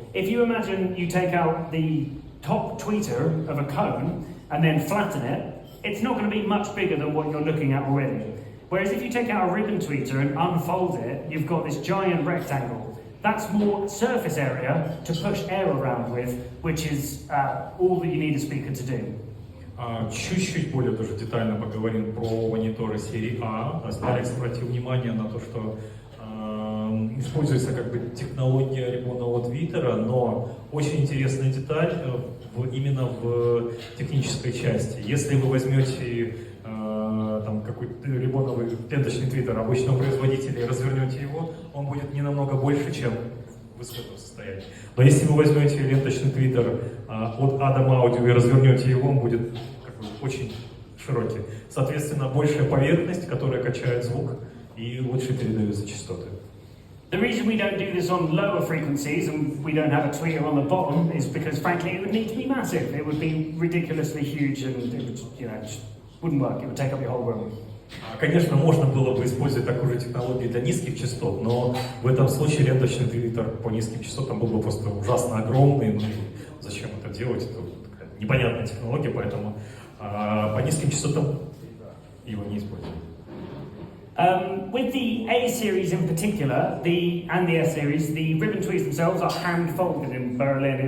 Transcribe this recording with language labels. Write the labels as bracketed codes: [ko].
[en] If you imagine you take out the top tweeter of a cone and then flatten it, it's not going to be much bigger than what you're looking at already. Whereas if you take out a ribbon tweeter and unfold it, you've got this giant rectangle. That's more surface area to push air around with, which is all that you need a speaker to do. [ru] Чуть-чуть более тоже детально поговорим про мониторы серии А. Алекс обратил внимание на то, что используется как бы технология рибонного твиттера, но очень интересная деталь именно в технической части. Если вы возьмете там какой-то рибоновый ленточный твиттер обычного производителя и развернете его, он будет не намного больше, чем в исходном состоянии. Но если вы возьмете ленточный твиттер от Adam Audio и развернете его, он будет как бы очень широкий. Соответственно, большая поверхность, которая качает звук и лучше передаются частоты. [en] The reason we don't do this on lower frequencies and we don't have a tweeter on the bottom is because, frankly, it would need to be massive. It would be ridiculously huge and it would, just wouldn't work. It would take up your whole room. [ru] Конечно, можно было бы использовать такую же технологию для низких частот, но в этом случае ленточный твиттер по низким частотам был бы просто ужасно огромный. Ну, зачем это делать? Это такая непонятная технология, поэтому по низким частотам его не используем. [en] With the A series in particular, and the S series, the ribbon tweets themselves are hand folded in Berlin.